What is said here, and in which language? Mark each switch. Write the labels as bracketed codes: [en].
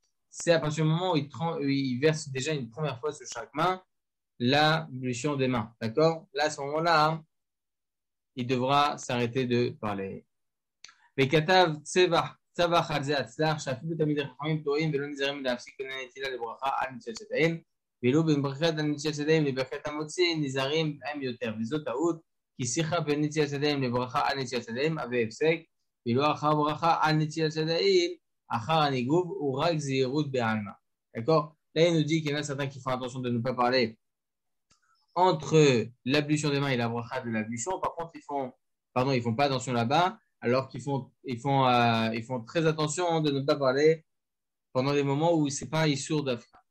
[fr] C'est à partir du moment où il verse déjà une première fois sur chaque main l'ablution des mains. D'accord? Là, à ce moment-là, hein, il devra s'arrêter de parler. [he] וכתב צבח על זה הצלח, שאפילו תלמידי חכמים טועים ולא נזהרים להפסיק בין הנטילה לברכה על נטילת ידיים, ואילו בין ברכת נטילת ידיים לברכת המוציא נזהרים הם יותר, וזאת טעות, כי שיחה בין נטילת ידיים לברכה על נטילת ידיים הווה הפסק, ואילו אחר ברכה על נטילת ידיים, אחר הניגוב הוא רק זהירות בעלמא. [fr] D'accord? Là, il nous dit qu'il y en a certains qui font attention de ne pas parler entre l'ablution des mains et la bracha de l'ablution. Par contre, ils font pas attention là-bas, alors qu'ils font très attention de ne pas parler pendant des moments où c'est pas issour d'afra.